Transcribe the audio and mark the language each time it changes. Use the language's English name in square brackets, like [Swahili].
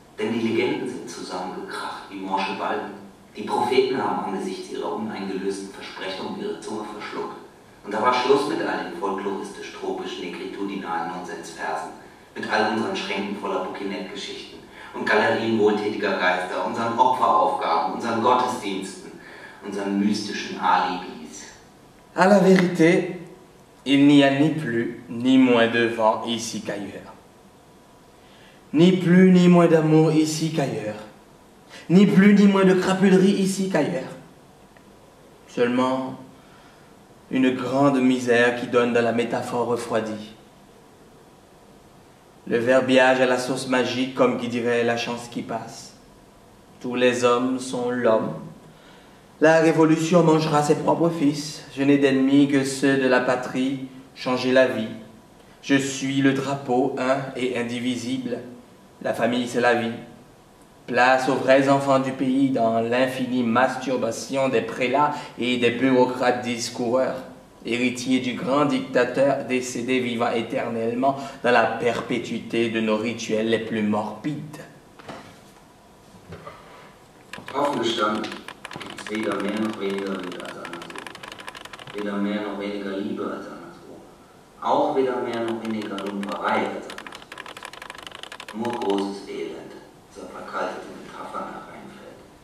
[German] Denn die Legenden sind zusammengekracht wie morsche Balken. Die Propheten haben angesichts ihrer uneingelösten Versprechungen ihre Zunge verschluckt. Und da war Schluss mit all den folkloristisch-tropisch-negritudinalen Nonsensversen, mit all unseren Schränken voller Bouquinette-Geschichten und Galerien wohltätiger Geister, unseren Opferaufgaben, unseren Gottesdiensten, unseren mystischen Alibis. [French] À la vérité, il n'y a ni plus ni moins de vent ici qu'ailleurs. Ni plus ni moins d'amour ici qu'ailleurs. Ni plus ni moins de crapulerie ici qu'ailleurs. Seulement une grande misère qui donne de la métaphore refroidie. Le verbiage à la sauce magique, comme qui dirait la chance qui passe. Tous les hommes sont l'homme. La révolution mangera ses propres fils. Je n'ai d'ennemis que ceux de la patrie. Changer la vie. Je suis le drapeau, un et indivisible. La famille, c'est la vie. Place aux vrais enfants du pays dans l'infinie masturbation des prélats et des bureaucrates discoureurs, héritiers du grand dictateur décédé vivant éternellement dans la perpétuité de nos rituels les plus morbides. [German] Offen gestanden gibt es weder mehr noch weniger Liebe als anderswo. Weder mehr noch weniger Liebe als anderswo. Auch weder mehr noch weniger Lumperei als anderswo. Nur großes Elend, zur verkalteten Metaphern hereinfällt.